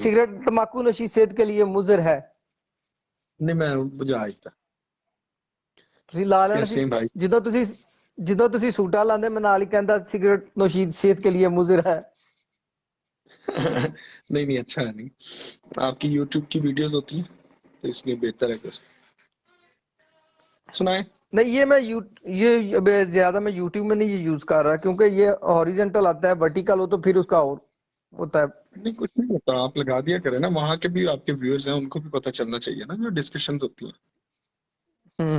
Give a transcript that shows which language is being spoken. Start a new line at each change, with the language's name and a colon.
Hindi: Cigarette तंबाकू नशी सेहत के लिए मुजर है।
Punjabi: ਨਹੀਂ ਮੈਂ ਬੁਝਾ ਦਿੱਤਾ। ਤੁਸੀਂ ਲਾ ਲੈਣਾ ਸੀ।
Hindi: कैसे हैं भाई?
Punjabi: ਜਦੋਂ ਤੁਸੀਂ ਜਦੋਂ ਤੁਸੀਂ ਸੂਟਾ ਲਾਉਂਦੇ, ਮੈਂ ਨਾਲ ਹੀ ਕਹਿੰਦਾ
Hindi: सिगरेट नोशी सेहत के लिए मुजर है। नहीं नहीं, अच्छा है। नहीं, आपकी यूट्यूब की वीडियोस होती हैं तो इसलिए बेहतर है कि सुनाए। नहीं, ये मैं ये अब ज्यादा मैं यूट्यूब में नहीं ये यूज कर रहा, क्योंकि ये हॉरिजेंटल आता है, वर्टिकल हो तो फिर उसका और होता है। नहीं कुछ नहीं होता, आप लगा दिया करें ना, वहां के भी आपके व्यूअर्स हैं, उनको भी पता चलना चाहिए ना जो डिस्कशंस होती हैं।